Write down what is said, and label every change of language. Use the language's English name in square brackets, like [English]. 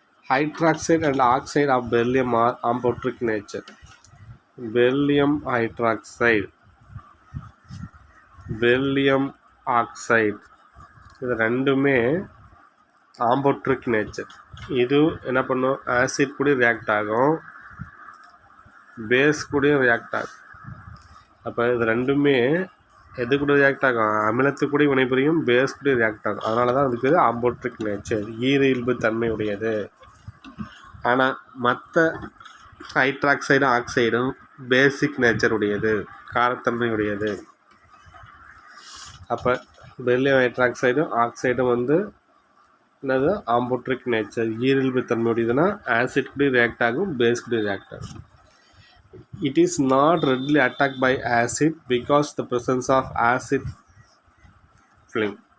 [English] Hydroxide and oxide of beryllium are amphoteric nature. [Tamil] Beryllium hydroxide, beryllium oxide இது ரெண்டுமே ஆம்போட்ரிக் nature. இது என்ன பண்ணும், ஆசிட் கூட ரியாக்ட் ஆகும், பேஸ் கூட ரியாக்ட் ஆகும். அப்போ இது ரெண்டுமே எது கூட ரியாக்ட் ஆகும், அமிலத்து கூட வினைபுரியும், பேஸ் கூட ரியாக்ட் ஆகும். அதனால தான் அதுக்கு ஆம்போட்ரிக் நேச்சர், ஈரியல்பு தன்மை உடையது. ஆனால் மற்ற ஹைட்ராக்சைடும் ஆக்சைடும் பேசிக் நேச்சர் உடையது, காரத்தன்மை உடையது. அப்போ பெர்லியம் ஹைட்ராக்சைடும் ஆக்சைடும் வந்து என்னது, ஆம்போட்ரிக் நேச்சர், ஈரியல்பு தன்மை உடையதுன்னா ஆசிட் கூட ரியாக்ட் ஆகும், பேஸ் கூட ரியாக்ட் ஆகும். [English] It is not readily attacked by acid because the presence of acid film.